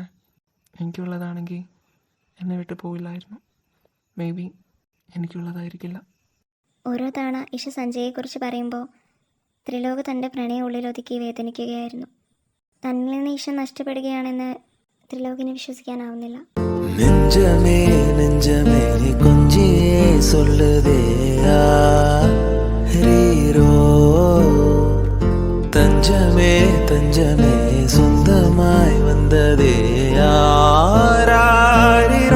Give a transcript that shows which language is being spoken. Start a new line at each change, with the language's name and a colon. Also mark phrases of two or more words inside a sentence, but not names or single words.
Malayalam: എനിക്കുള്ളതാണെങ്കിൽ എന്നെ വിട്ട് പോയില്ലായിരുന്നു.
English: may be
Malayalam: എനിക്കുള്ളതായിരിക്കില്ല. ഓരോ തവണ ഇഷ സഞ്ജയെക്കുറിച്ച് പറയുമ്പോൾ ത്രിലോക് തൻ്റെ പ്രണയം ഉള്ളിലൊതുക്കി വേദനിക്കുകയായിരുന്നു. തന്നിൽ നിന്ന് ഈശ നഷ്ടപ്പെടുകയാണെന്ന് ത്രിലോകിനെ വിശ്വസിക്കാനാവുന്നില്ല.
Tamil: நெஞ்சமே நெஞ்சமே கொஞ்சியே சொல்லுதே ஹீரோ தஞ்சமே தஞ்சமே சொந்தமாய் வந்ததே யாரோ